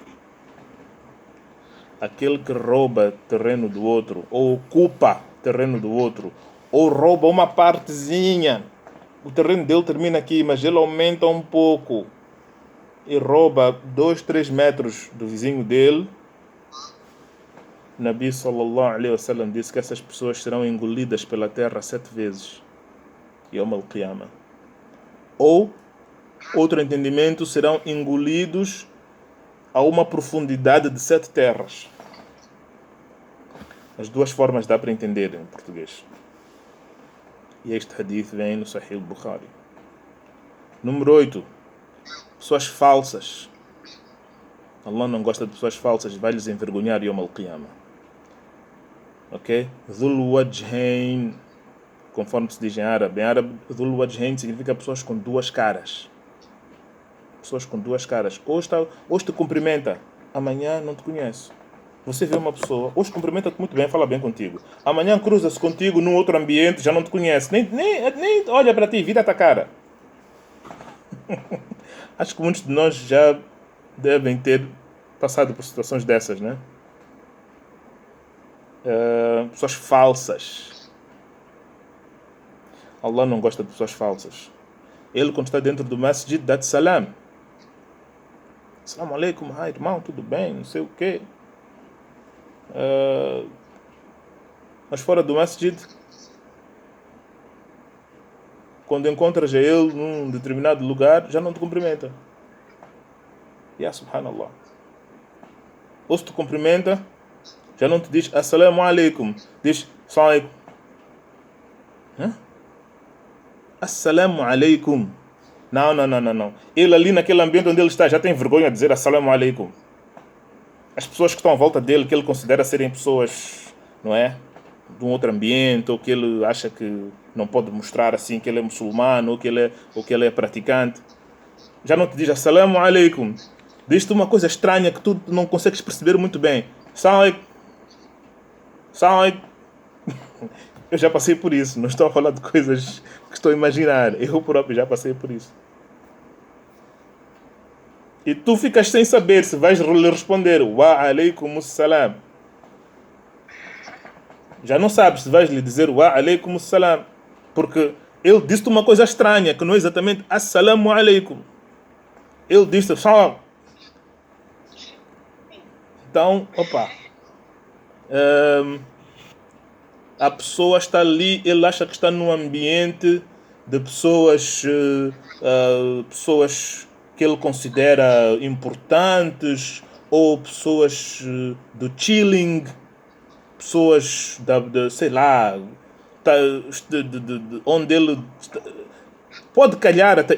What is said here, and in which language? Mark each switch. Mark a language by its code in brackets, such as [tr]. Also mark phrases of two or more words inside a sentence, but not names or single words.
[pt] Aquele que rouba terreno do outro, ou ocupa terreno do outro, ou rouba uma partezinha. O terreno dele termina aqui, mas ele aumenta um pouco e rouba 2-3 metros do vizinho dele. Nabi [ar] صلى الله عليه وسلم [pt] disse que essas pessoas serão engolidas pela terra 7 vezes. [ar] يوم القيامة. [pt] Ou, outro entendimento, serão engolidos a uma profundidade de 7 terras. As duas formas dá para entender em português. E este hadith vem no Sahih al-Bukhari. Número 8. Pessoas falsas. Allah não gosta de pessoas falsas, vai lhes envergonhar [ar] يوم القيامة. Ok? ذو الوجهين, [pt] conforme se diz em árabe. Em árabe, [ar] ذو الوجهين [pt] significa pessoas com duas caras. Pessoas com duas caras. Hoje te cumprimenta, amanhã não te conhece. Você vê uma pessoa, hoje cumprimenta-te muito bem, fala bem contigo. Amanhã cruza-se contigo num outro ambiente, já não te conhece. Nem olha para ti, vira-te a cara. Acho que muitos de nós já devem ter passado por situações dessas, né? Pessoas falsas. Allah não gosta de pessoas falsas. Ele, quando está dentro do masjid, dá-te [ar] سلام. السلام عليكم, [pt] irmão, tudo bem, não sei o quê. Mas fora do masjid, quando encontras ele num determinado lugar, já não te cumprimenta. [ar] يا سبحان الله. [pt] Ou se te cumprimenta, já não te diz [ar] السلام عليكم, [pt] diz [ar] السلام عليكم. السلام عليكم. [pt] Não. Ele ali naquele ambiente onde ele está já tem vergonha de dizer [ar] السلام عليكم. [pt] As pessoas que estão à volta dele, que ele considera serem pessoas, não é? De um outro ambiente, ou que ele acha que não pode mostrar assim que ele é muçulmano, ou que ele é praticante, já não te diz [ar] السلام عليكم. [pt] Diz-te uma coisa estranha que tu não consegues perceber muito bem. [ar] السلام عليكم. [pt] Eu já passei por isso, não estou a falar de coisas que estou a imaginar. Eu próprio já passei por isso. E tu ficas sem saber se vais lhe responder [ar] وعليكم السلام. [pt] Já não sabes se vais lhe dizer [ar] وعليكم السلام, [pt] porque ele disse-te uma coisa estranha, que não é exatamente [ar] السلام عليكم. [pt] Ele disse salam. Então, a pessoa está ali, ele acha que está num ambiente de pessoas que ele considera importantes, ou pessoas do chilling, pessoas sei lá, onde ele pode calhar até.